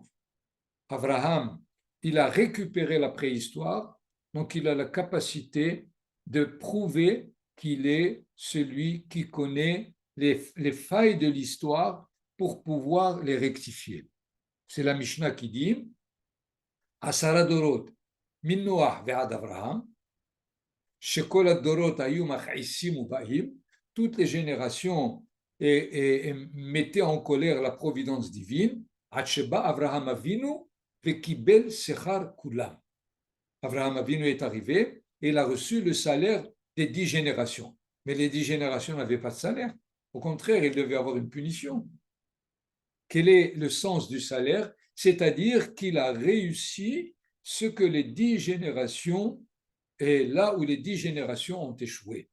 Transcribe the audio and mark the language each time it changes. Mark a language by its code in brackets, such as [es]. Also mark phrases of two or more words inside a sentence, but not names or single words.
[fr] Abraham, il a récupéré la préhistoire, donc il a la capacité de prouver qu'il est celui qui connaît les failles de l'histoire pour pouvoir les rectifier. C'est la Mishnah qui dit [he] עשרה דורות, מנח ועד אברהם, שכל הדורות היו מכעיסים ובאים, [fr] toutes les générations et mettaient en colère la providence divine, [he] עד שבא אברהם אבינו וקיבל שכר כולם. [fr] Avraham Avinu est arrivé et il a reçu le salaire des 10 générations. Mais les 10 générations n'avaient pas de salaire. Au contraire, il devait avoir une punition. Quel est le sens du salaire? C'est-à-dire qu'il a réussi ce que les 10 générations, et là où les 10 générations ont échoué.